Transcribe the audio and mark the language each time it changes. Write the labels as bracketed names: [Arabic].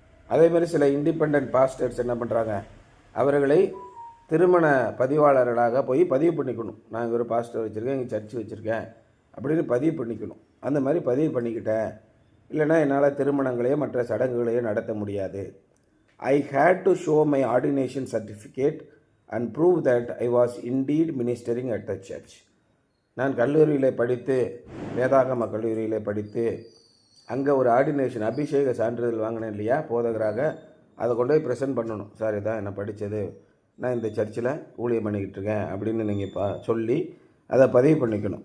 [Tamil] அதேமாதிரி சில independent pastors என்ன பண்ணுறாங்க, அவர்களை திருமண பதிவாளர்களாக போய் பதிவு பண்ணிக்கணும். நான் இங்கே ஒரு பாஸ்டர் வச்சுருக்கேன், இங்கே சர்ச் வச்சுருக்கேன் அப்படின்னு பதிவு பண்ணிக்கணும். அந்த மாதிரி பதிவு பண்ணிக்கிட்டேன், இல்லைனா என்னால் திருமணங்களையோ மற்ற சடங்குகளையோ நடத்த முடியாது. [English] I had to show my ordination certificate and prove that I was indeed ministering at the church. [Tamil] நான் கல்லூரியில் படித்து, வேதாகம கல்லூரியில் படித்து, அங்கே ஒரு ஆர்டினேஷன் அபிஷேக சான்றிதழ் வாங்கினேன் இல்லையா போதகராக, அதை கொண்டு போய் ப்ரெசென்ட் பண்ணணும். சார் இதான் என்ன படித்தது, நான் இந்த சர்ச்சில் ஊழியம் பண்ணிக்கிட்டு இருக்கேன் அப்படின்னு நீங்கள் சொல்லி அதை பதிவு பண்ணிக்கணும்.